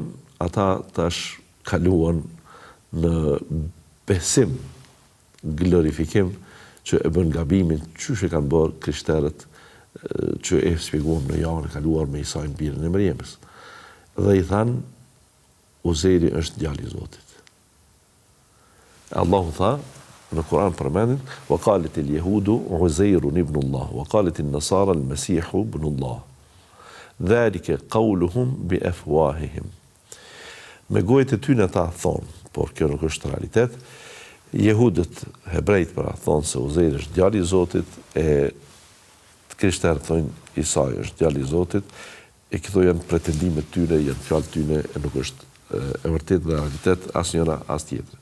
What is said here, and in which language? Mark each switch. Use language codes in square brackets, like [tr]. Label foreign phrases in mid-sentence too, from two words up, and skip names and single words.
[sq] Ata tash kaluan në besim, glorifikim, që e bën gabimin, qysh e kanë bërë krishterët që e shpjeguam në javën e kaluar me Isajin birën e Mërjemës. Dhe i thanë, Uzeri është djali i Zotit. Allahu tha, në Kur'an përmendin, [ar] وقالت اليهود عزير ابن الله، وقالت النصارى المسيح ابن الله. ذلك قولهم بأفواههم. [sq] Me gojët e tyre ata thonë, por kjo nuk është realitet. Jehudët, hebrejt pra thonë se Uzairi është djali i Zotit, e krishterët thonë Isa është djali i Zotit, e këto janë pretendimet tyre, janë fjalët tyre, e nuk është e vërtet dhe realitet as njëra as tjetra.